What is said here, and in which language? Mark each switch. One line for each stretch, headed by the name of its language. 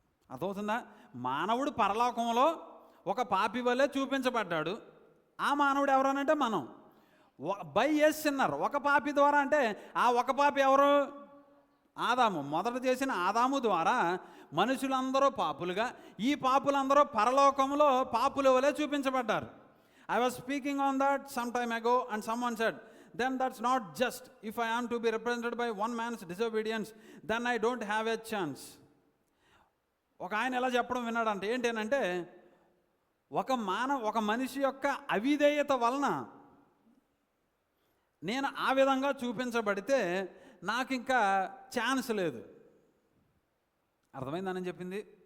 Telugu: అర్థమవుతుందా? మానవుడు పరలోకంలో ఒక పాపి వలె చూపించబడ్డాడు. ఆ మానవుడు ఎవరనంటే మనం.
English: by a sinner,
Telugu: ఒక పాపి ద్వారా. అంటే ఆ ఒక పాపి ఎవరు? ఆదాము. మొదట చేసిన ఆదాము ద్వారా మనుషులందరూ పాపులుగా, ఈ పాపులందరూ పరలోకంలో పాపుల వలె చూపించబడ్డారు.
English: I was speaking on that some time ago and someone said, then that's not just. If I am to be represented by one man's disobedience, then I don't have a chance.
Telugu: ఒక ఆయన ఎలా చెప్పడం విన్నాడంటే, ఏంటంటే ఒక మనిషి యొక్క అవిధేయత వలన నేను ఆ విధంగా చూపించబడితే నాకు ఇంకా ఛాన్స్ లేదు. అర్థమైందని చెప్పింది.